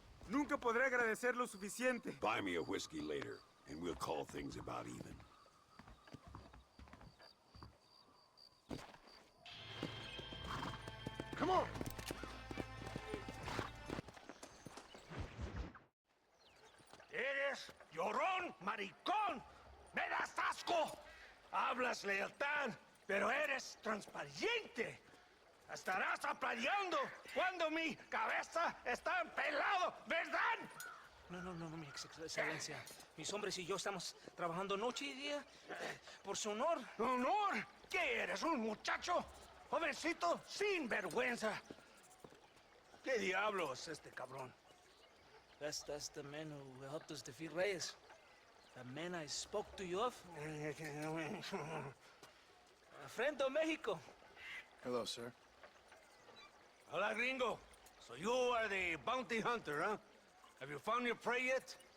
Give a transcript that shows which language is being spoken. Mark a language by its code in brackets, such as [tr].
[es] Nunca podré agradecer lo suficiente. [en] Buy me a whiskey later, and we'll call things about even. Come on. [es] Eres llorón, maricón. Me das asco. Hablas lealtad, pero eres transparente. Estarás aplaudiendo cuando mi cabeza está pelado, ¿verdad? No, mi excelencia. Mis hombres y yo estamos trabajando noche y día por su honor. ¿Honor? ¿Qué eres, un muchacho? Jovencito sin vergüenza. ¿Qué diablos este cabrón? [en] That's the man who helped us defeat Reyes. The man I spoke to you of. A friend of Mexico. Hello, sir. [es] Hola, gringo. [en] So you are the bounty hunter, huh? Have you found your prey yet?